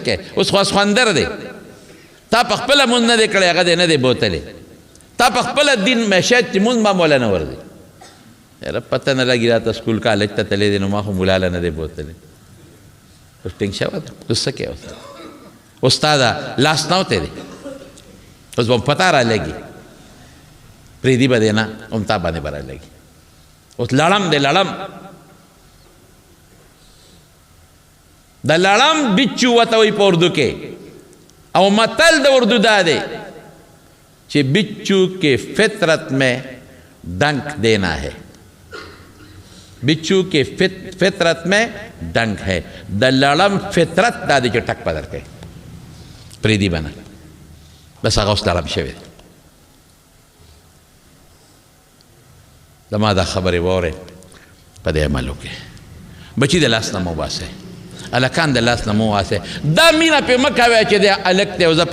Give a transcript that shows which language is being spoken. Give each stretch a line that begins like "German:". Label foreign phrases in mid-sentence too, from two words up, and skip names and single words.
Pashto: کې اوس خو خوندر دی تا په خپله مونځ نه دی کړی هغه دی نه دی بوتلی تا په خپله دین مې شاید چې مونځ به موله نه ورځي یاره پته نه لګي راته سکول کالج ته تللی دی نو ما خو مولاله نه دی بوتلی اوس ټینګ شوه ده اوس څه کې اوس تا دا لاس نوتی دی اوس به پته را لګي پریدي به دی نه هم تا باندې به را لګي اوس لړم دی لړم د لړم بچو ورته وایي په اردو کې او متل د اردو دا دی چې بچو کې
Urdu: فطرت میں ڈنک دینا ہے بچو کے فطرت میں ڈنک ہے
Pashto: د لړم فطرت دا دی چې ټک په درکوي پرېږدي به نه بس هغه اوس لړم شوی دی زما دا خبرې واورئ په دې عمل وکړئ بچي د لاس نه مه وباسئ هلکان د لاس نه مه وباسئ دا مینه پرې مه کوئ چې دی هلک دی او زه